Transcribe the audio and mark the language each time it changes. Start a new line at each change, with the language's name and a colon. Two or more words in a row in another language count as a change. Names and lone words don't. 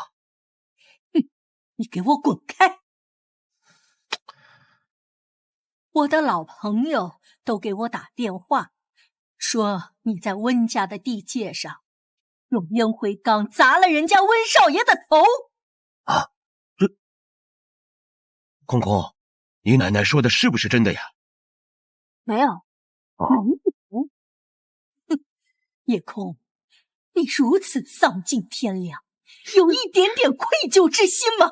Chinese: 你給我滾開！我的老朋友都給我打電話，說你在溫家的地界上用煙灰缸砸了人家溫少爺的頭。啊，这空空，你奶奶说的是不是真的呀？没有，没有。哼，叶空，你如此丧尽天良，有一点点愧疚之心吗？